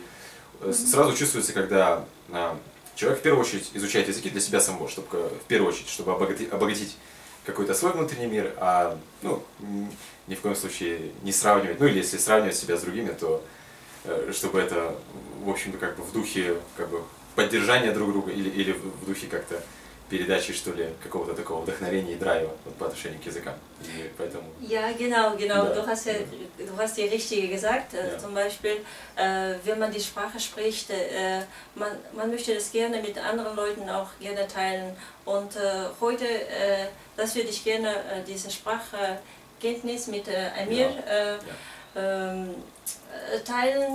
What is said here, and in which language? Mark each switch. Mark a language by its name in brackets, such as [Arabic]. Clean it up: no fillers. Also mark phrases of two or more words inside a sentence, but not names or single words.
[Russian] сразу чувствуется, когда человек в первую очередь изучает языки для себя самого, чтобы в первую очередь, чтобы обогатить какой-то свой внутренний мир, а ни в коем случае не сравнивать, или если сравнивать себя с другими, то чтобы это, в общем-то, как бы в духе поддержания друг друга или в духе как-то передачи, что ли, какого-то такого вдохновения и драйва по отношению к языкам. И поэтому... [German] Ja, genau. [Russian] Да. [German] Du hast die Richtige gesagt. Ja. Zum Beispiel, wenn man die Sprache spricht, man möchte das gerne mit anderen Leuten auch gerne teilen. Und heute, das würde ich gerne, diese Sprachkenntnis mit Amir teilen.